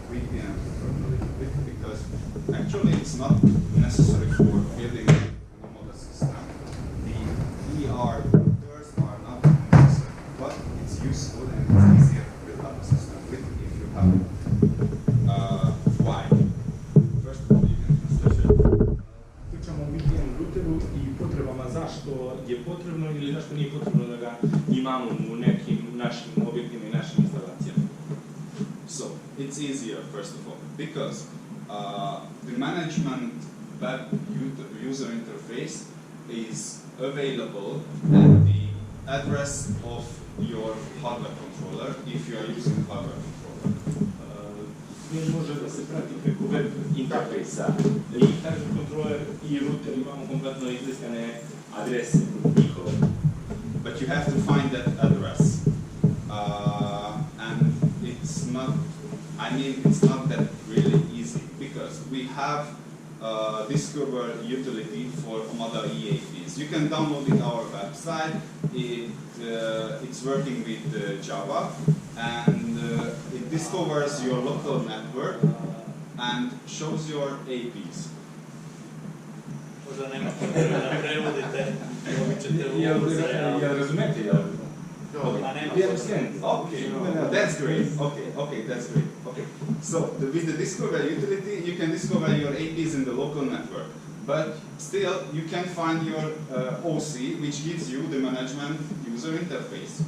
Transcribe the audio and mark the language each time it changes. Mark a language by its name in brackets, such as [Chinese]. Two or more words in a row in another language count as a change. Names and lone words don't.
[English] VPN because actually it's not necessary for building a model system. The ER routers are not necessary, but it's useful and it's easier to build up a system with if you have one. Why? First of all, you can translate. [Serbian] Pričamo o VPN routeru i potrebama zašto je potrebno ili zašto nije potrebno da ga imamo u nekim našim objektima i našim instalacijama. [English] So, it's easier, first of all, because the management web user interface is available at the address of your hardware controller if you are using hardware controller. [Serbian] Može da se prati preko web interfejsa i [English] hardware controller [Serbian] i router imamo kompletno izlistane adrese njihove. [English] But you have to find that address. And it's not, it's not that really easy because we have Discover utility for model EAPs. You can download it our website. It's working with Java and it discovers your local network and shows your APs. [Serbian] Možda nema potrebe da prevodite, ćete Jel razumete? [English] Okay, that's great. Okay, that's great. Okay, so with the Discover utility, you can discover your APs in the local network, but still you can find your OC, which gives you the management user interface.